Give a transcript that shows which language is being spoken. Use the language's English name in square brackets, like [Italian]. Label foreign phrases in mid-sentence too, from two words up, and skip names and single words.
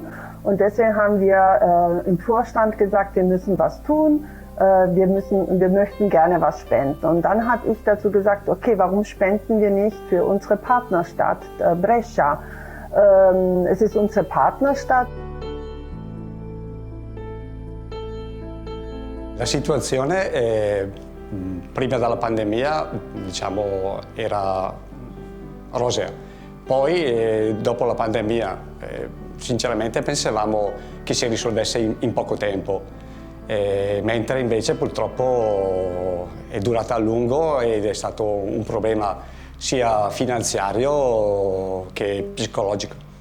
[German] Und deswegen haben wir im Vorstand gesagt, wir müssen was tun, wir möchten gerne was spenden. Und dann habe ich dazu gesagt, okay, warum spenden wir nicht für unsere Partnerstadt Brescia? Es ist unsere Partnerstadt. [Italian] La situazione prima della pandemia, diciamo, era rosea. Poi dopo la pandemia sinceramente pensavamo che si risolvesse in poco tempo, mentre invece purtroppo è durata a lungo ed è stato un problema sia finanziario che psicologico.